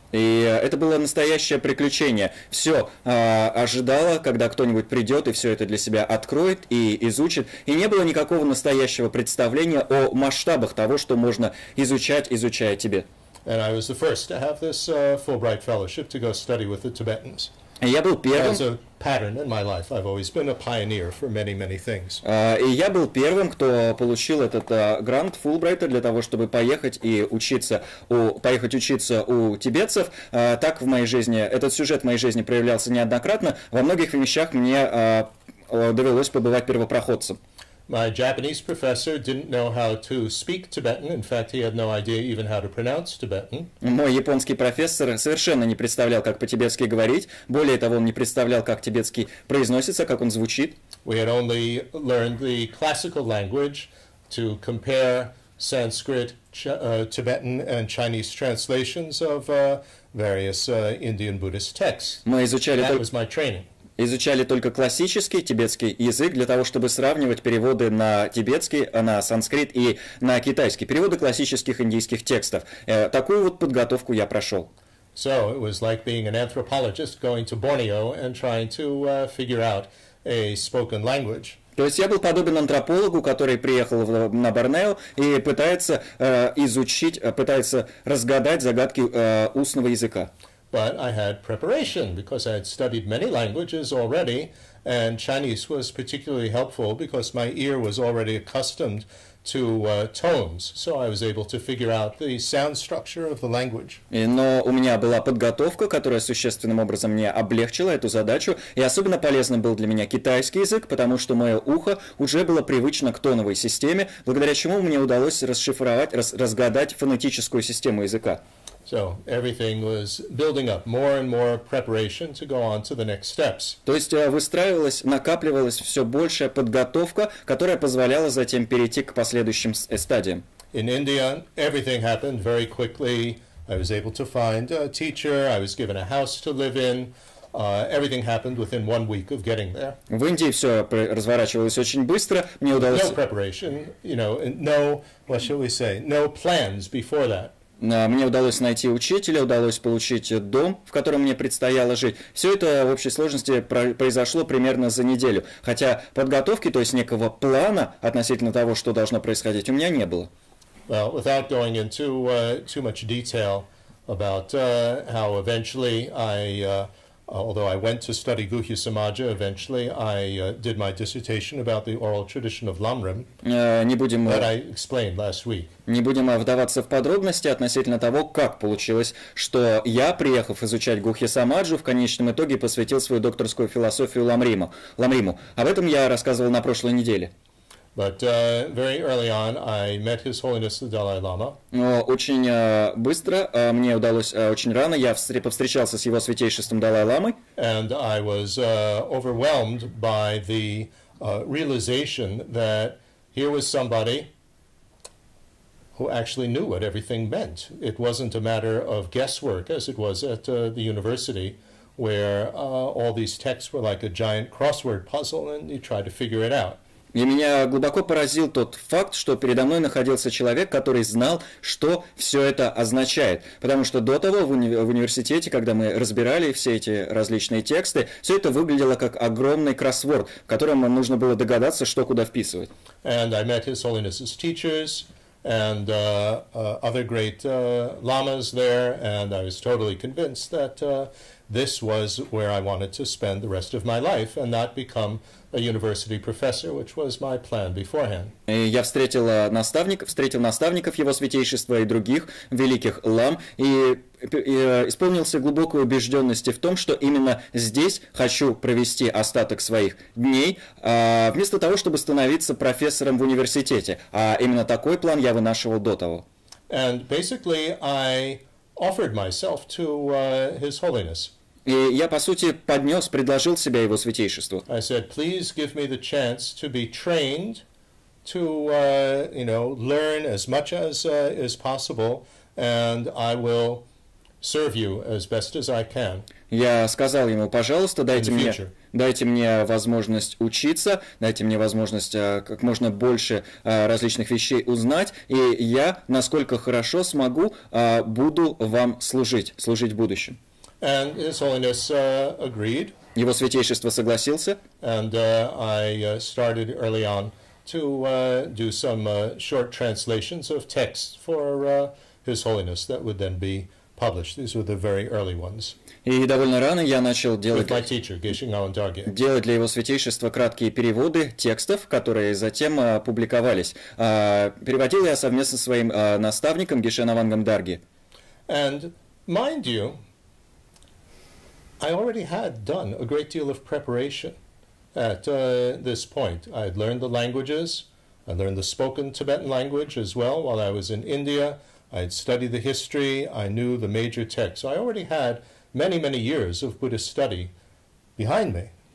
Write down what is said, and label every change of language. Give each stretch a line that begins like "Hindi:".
Russian: И это было настоящее приключение. Все ожидало, когда кто-нибудь придет и все это для себя откроет и изучит. И не было никакого настоящего представления о масштабах того, что можно изучать, изучая Тибет.
English: And I was the first to have this Fulbright fellowship to go study with the Tibetans.
Russian: Я был первым.
English: As a pattern in my life, I've always been a pioneer for many, many things.
Russian: И я был первым, кто получил этот грант Фулбрайта для того, чтобы поехать учиться у тибетцев. Так в моей жизни, этот сюжет в моей жизни проявлялся неоднократно. Во многих вещах мне довелось побывать первопроходцем.
English: My Japanese professor didn't know how to speak Tibetan. In fact, he had no idea even how to pronounce Tibetan.
Russian: Мой японский профессор совершенно не представлял, как по-тибетски говорить. Более того, он не представлял, как тибетский произносится, как он звучит.
English: We had only learned the classical language to compare Sanskrit, Tibetan, and Chinese translations of various Indian Buddhist texts. That was my training.
Russian: Изучали только классический тибетский язык для того, чтобы сравнивать переводы на тибетский, на санскрит и на китайский, переводы классических индийских текстов. Такую вот подготовку я прошел.
English: So it was like being an anthropologist going to Borneo and trying to figure out a spoken language.
Russian: То есть я был подобен антропологу, который приехал на Борнео и пытается разгадать загадки устного языка.
English: But I had preparation because I had studied many languages already, And Chinese was particularly helpful because my ear was already accustomed to tones, so I was able to figure out the sound structure of the language.
Russian: Но у меня была подготовка, которая существенным образом мне облегчила эту задачу, и особенно полезным был для меня китайский язык, потому что мое ухо уже было привычно к тоновой системе, благодаря чему мне удалось расшифровать, разгадать фонетическую систему языка.
English: So everything was building up, more and more preparation to go on to the next steps.
Russian: То есть выстраивалась, накапливалась все большая подготовка, которая позволяла затем перейти к последующим стадиям.
English: In India, everything happened very quickly. I was able to find a teacher. I was given a house to live in. Everything happened within 1 week of getting there.
Russian: В Индии все разворачивалось очень быстро. Мне удалось...
English: No preparation, no, what shall we say, no plans before that.
Russian: Мне удалось найти учителя, удалось получить дом, в котором мне предстояло жить. Все это в общей сложности произошло примерно за неделю. Хотя подготовки, то есть некого плана относительно того, что должно происходить, у меня не было.
English: Well, without going into too much detail about how eventually although I went to study Guhya Samaja, eventually I did my dissertation about the oral tradition of Lamrim that I explained last week.
Russian: Не будем вдаваться в подробности относительно того, как получилось, что я, приехав изучать Гухья Самаджу, в конечном итоге посвятил свою докторскую философию Ламриму. Об этом я рассказывал на прошлой неделе.
English: But very early on, I met His Holiness the Dalai Lama.
Russian: Но очень быстро, мне удалось, очень рано, я повстречался с его святейшеством Далай-ламой.
English: And I was overwhelmed by the realization that here was somebody who actually knew what everything meant. It wasn't a matter of guesswork, as it was at the university, where all these texts were like a giant crossword puzzle, and you try to figure it out.
Russian: И меня глубоко поразил тот факт, что передо мной находился человек, который знал, что все это означает. Потому что до того в университете, когда мы разбирали все эти различные тексты, все это выглядело как огромный кроссворд, в котором нам нужно было догадаться, что куда вписывать.
English: And I met His Holiness's teachers and other great lamas there, and I was totally convinced that this was where I wanted to spend the rest of my life and not become a university professor, which was my plan beforehand.
Russian: И я встретил наставников его святейшества и других великих лам, и исполнился глубокой убежденности в том, что именно здесь хочу провести остаток своих дней, вместо того, чтобы становиться профессором в университете. А именно такой план я вынашивал до того.
English: And basically I offered myself to His Holiness.
Russian: И я, по сути, предложил себя его святейшеству.
English: I said, please give me the chance to be trained, to learn as much as is possible, and I will serve you as best as I can.
Russian: Я сказал ему, пожалуйста, дайте мне возможность учиться, дайте мне возможность как можно больше различных вещей узнать, и я, насколько хорошо смогу, буду вам служить в будущем.
English: And His Holiness agreed.
Russian: Его святейшество согласился.
English: And I started early on to do some short translations of texts for His Holiness that would then be published. These were the very early ones.
Russian: И довольно рано я начал делать для его святейшества краткие переводы текстов, которые затем публиковались. Переводил я совместно со своим наставником Гешен-Авангом Дарги.
English: And mind you, I already had done a great deal of preparation at this point. I had learned the languages. I learned the spoken Tibetan language as well while I was in India. I had studied the history. I knew the major texts. So I already had many, many years of Buddhist study behind me.